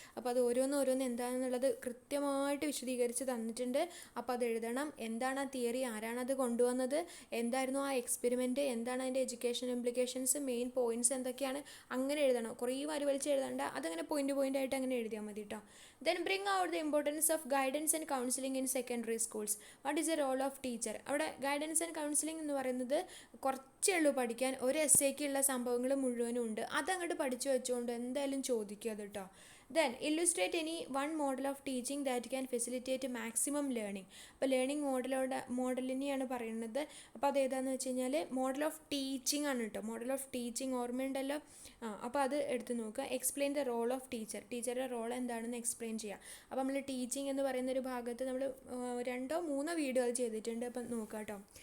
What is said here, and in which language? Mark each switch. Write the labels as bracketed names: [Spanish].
[Malayalam] അപ്പോൾ അത് ഓരോന്ന് എന്താണെന്നുള്ളത് കൃത്യമായിട്ട് വിശദീകരിച്ച് തന്നിട്ടുണ്ട്. അപ്പോൾ അത് എഴുതണം. എന്താണ് ആ തിയറി, ആരാണത് കൊണ്ടുവന്നത്, എന്തായിരുന്നു ആ എക്സ്പെരിമെൻറ്റ്, എന്താണ് അതിൻ്റെ എഡ്യൂക്കേഷൻ ഇംപ്ലിക്കേഷൻസ്, മെയിൻ പോയിൻറ്റ്സ് എന്തൊക്കെയാണ്, അങ്ങനെ എഴുതണം. കുറേ വലിച്ച് എഴുതണ്ട, അതങ്ങനെ പോയിൻ്റ് ആയിട്ട് അങ്ങനെ എഴുതിയാൽ മതി കേട്ടോ. [English] Then bring out the importance of guidance and counseling in secondary schools. What is the role of teacher? [Malayalam] അവിടെ ഗൈഡൻസ് ആൻഡ് കൗൺസിലിംഗ് എന്ന് പറയുന്നത് കുറച്ചേ ഉള്ളൂ പഠിക്കാൻ. ഒരു എസ്സേക്കുള്ള സംഭവങ്ങൾ മുഴുവനും ഉണ്ട്. അതങ്ങോട്ട് പഠിച്ചു വെച്ചുകൊണ്ട് എന്തായാലും ചോദിക്കുക അത് കേട്ടോ. [English] Then illustrate any one model of teaching that can facilitate maximum learning. [Malayalam] അപ്പോൾ ലേണിംഗ് മോഡലിനെയാണ് പറയുന്നത്. അപ്പോൾ അത് ഏതാണെന്ന് വെച്ച് കഴിഞ്ഞാൽ മോഡൽ ഓഫ് ടീച്ചിങ് ആണ് കേട്ടോ. മോഡൽ ഓഫ് ടീച്ചിങ് ഓർമ്മയുണ്ടല്ലോ. അപ്പോൾ അത് എടുത്ത് നോക്കുക. [English] Explain the role of teacher. [Malayalam] ടീച്ചറുടെ റോൾ എന്താണെന്ന് എക്സ്പ്ലെയിൻ ചെയ്യുക. അപ്പോൾ നമ്മൾ ടീച്ചിങ് എന്ന് പറയുന്ന ഒരു ഭാഗത്ത് നമ്മൾ 2-3 വീഡിയോ അത് ചെയ്തിട്ടുണ്ട്. അപ്പം നോക്കുക കേട്ടോ.